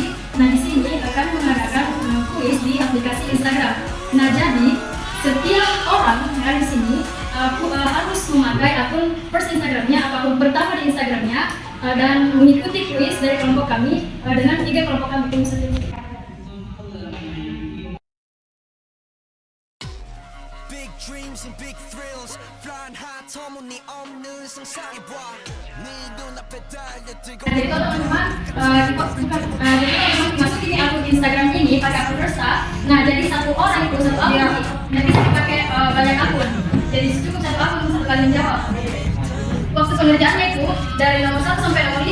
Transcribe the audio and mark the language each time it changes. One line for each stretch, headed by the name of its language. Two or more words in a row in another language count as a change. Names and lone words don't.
Indonesian: Nah, di sini akan mengadakan kuis di aplikasi Instagram. Nah, jadi setiap orang yang di sini harus memakai akun first Instagramnya, akun pertama di Instagramnya, dan mengikuti kuis dari kelompok kami dengan 3 kelompok kami tim sendiri.
English: Big dreams and big thrills, flying high,
Korean: 터무니없는 상상이 와. 네 눈앞에 달려들고.
Indonesian: Jadi teman-teman, masuk ini akun Instagram ini pakai akun Versa. Nah, jadi satu orang itu satu akun, dan bisa dipakai banyak akun. Jadi cukup satu akun satu kali menjawab. Waktu pengerjaannya itu dari nomor 1 sampai